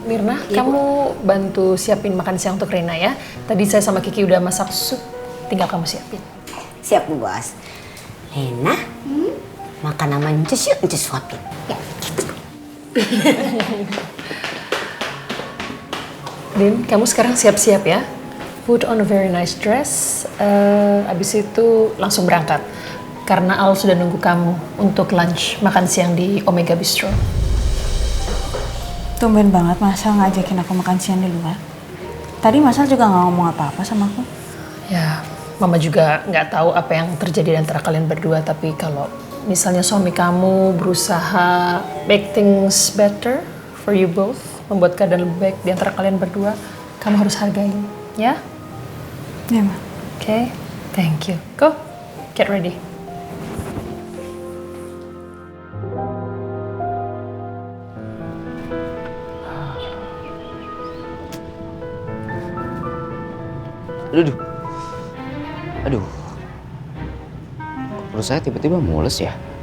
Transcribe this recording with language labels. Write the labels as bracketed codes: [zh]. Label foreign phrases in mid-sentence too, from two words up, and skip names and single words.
[id] Mirna, kamu bantu siapin makan siang untuk Rena ya. Tadi saya sama Kiki udah masak sup, tinggal kamu siapin. Siap Bu Bos. Rena, makan sama Ncus yuk, Ncus suapin. Ya, gitu. Din, kamu sekarang siap-siap ya. [en] Put on a very nice dress. [id] Abis itu langsung berangkat. Karena Al sudah nunggu kamu untuk lunch makan siang di Omega Bistro. Tumben banget Masal ngajakin aku makan siang di luar. Tadi Masal juga nggak ngomong apa-apa sama aku. Ya, Mama juga nggak tahu apa yang terjadi antara kalian berdua. Tapi kalau misalnya suami kamu berusaha [en] make things better for you both, [id] membuat keadaan lebih baik di antara kalian berdua, kamu harus hargain, ya? Iya, Ma. [en] Okay, thank you. Go, get ready. [id] Aduh. Perut saya tiba-tiba mules ya.